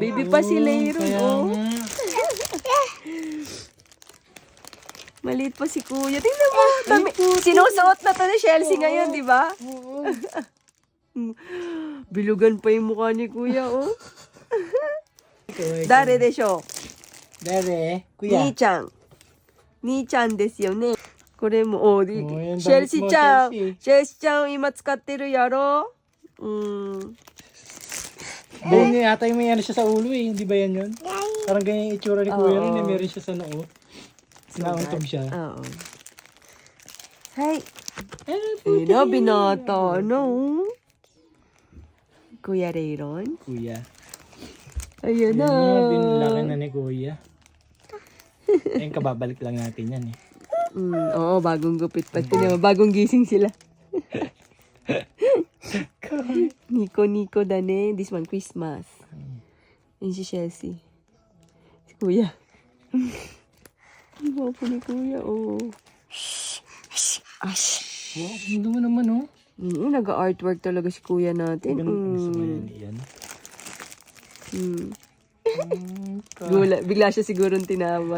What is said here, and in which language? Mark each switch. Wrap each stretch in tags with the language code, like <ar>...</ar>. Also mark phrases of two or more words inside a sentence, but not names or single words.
<tl>Baby pa si Rayron, oh. Maliit pa si Kuya. Tingnan mo, sinusuot na to ni Chelsea ngayon, di ba? Bilugan pa yung mukha ni Kuya, oh.</tl> <ja>誰 でしょう.</ja> <tl>Dare, Kuya.</tl> <ja>兄ちゃん です よ ね. これも、シェルシーちゃん、今使ってるやろ。</ja> <tl>Ganyan yata yung may siya sa ulo eh. Hindi ba yan yun? Parang ganyan yung itsura ni Kuya rin. Meron siya sa noo. Nauntog siya. Oo. Hay. Binata, Kuya Rayron? Kuya. Ayun na. Binlaki na ni Kuya. Ayun, kababalik lang natin yan eh. Oo, bagong gupit pa. Bagong gising sila.</tl> <ja>ニコ だ ね.</ja> <en>This one,</en> <tl>Christmas. Yan si Chelsea. Si Kuya. Ang gwapo ni Kuya, oh. Wow, hindi mo naman, oh. Nag-artwork talaga si Kuya natin. Gusto mo yan? Bigla siya siguro tinawag.</tl>